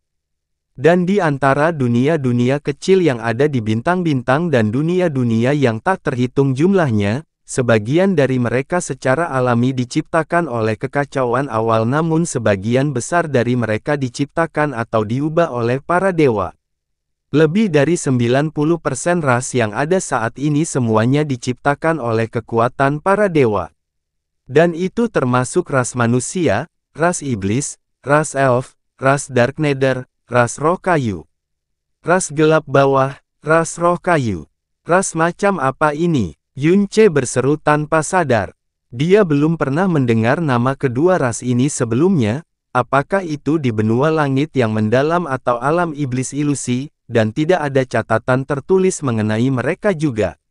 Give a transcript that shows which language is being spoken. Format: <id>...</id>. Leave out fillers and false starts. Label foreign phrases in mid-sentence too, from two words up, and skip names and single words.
<id>Dan di antara dunia-dunia kecil yang ada di bintang-bintang dan dunia-dunia yang tak terhitung jumlahnya, sebagian dari mereka secara alami diciptakan oleh kekacauan awal namun sebagian besar dari mereka diciptakan atau diubah oleh para dewa. Lebih dari 90% ras yang ada saat ini semuanya diciptakan oleh kekuatan para dewa. Dan itu termasuk ras manusia, ras iblis, ras elf, ras</id> <en>dark nether,</en> <id>ras roh kayu, ras gelap bawah, ras roh kayu. Ras macam apa ini? Yun Ce berseru tanpa sadar. Dia belum pernah mendengar nama kedua ras ini sebelumnya, apakah itu di benua langit yang mendalam atau alam iblis ilusi, dan tidak ada catatan tertulis mengenai mereka juga.</id>